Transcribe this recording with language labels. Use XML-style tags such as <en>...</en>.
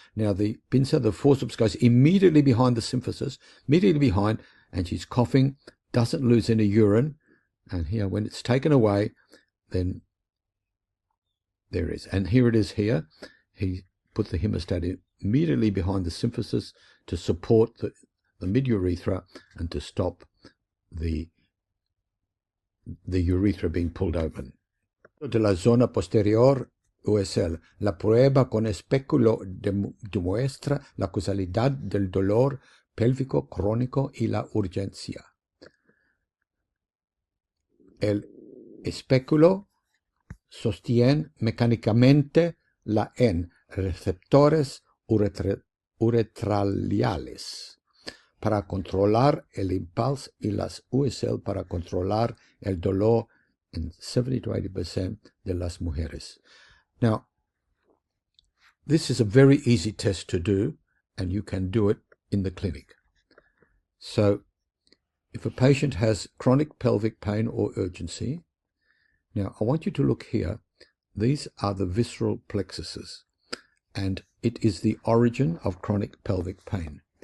<en>Now, the pinza, the forceps, goes immediately behind the symphysis, immediately behind, and she's coughing, doesn't lose any urine, and here, when it's taken away, then there it is. And here it is here. He put the hemostat immediately behind the symphysis to support the mid-urethra and to stop the urethra being pulled open.</en> <es>De la zona posterior USL, la prueba con espéculo demuestra la causalidad del dolor pélvico crónico y la urgencia. El espéculo sostiene mecánicamente la N, receptores uretraliales, para controlar el impulso, y las USL para controlar el dolor en 70 to 80% de las mujeres.</es> <en>Now, this is a very easy test to do, and you can do it in the clinic. So, if a patient has chronic pelvic pain or urgency, now I want you to look here. These are the visceral plexuses, and it is the origin of chronic pelvic pain.</en>